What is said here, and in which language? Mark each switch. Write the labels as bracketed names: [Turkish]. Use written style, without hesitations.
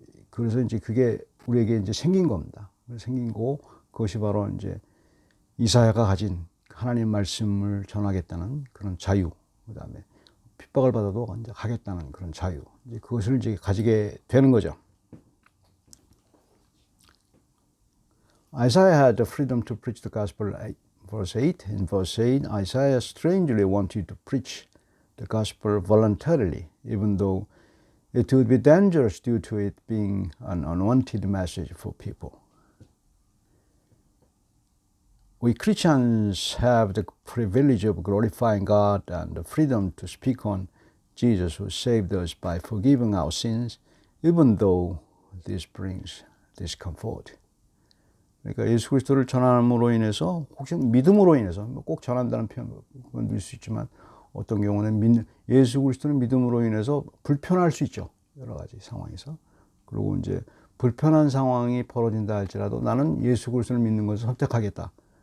[Korean] 그래서 이제 그게 우리에게 이제 생긴 겁니다. 생긴 거, 그것이 바로 이제 이사야가 가진 하나님 말씀을 전하겠다는 그런 자유, 그다음에 핍박을 받아도 이제 가겠다는 그런 자유, 이제 그것을 이제 가지게 되는 거죠. [English] Isaiah had the freedom to preach the gospel. Verse 8. In verse 8, Isaiah strangely wanted to preach the gospel voluntarily, even though it would be dangerous due to it being an unwanted message for people. We Christians have the privilege of glorifying God and the freedom to speak on Jesus who saved us by forgiving our sins, even though this brings discomfort. [Korean] 그러니까 예수 그리스도를 전함으로 인해서 혹시 믿음으로 인해서 꼭 전한다는 표현을 넣을 수 있지만 어떤 경우는 예수 그리스도를 믿음으로 인해서 불편할 수 있죠. 여러 가지 상황에서. 그리고 이제 불편한 상황이 벌어진다 할지라도 나는 예수 그리스도를 믿는 것을 선택하겠다.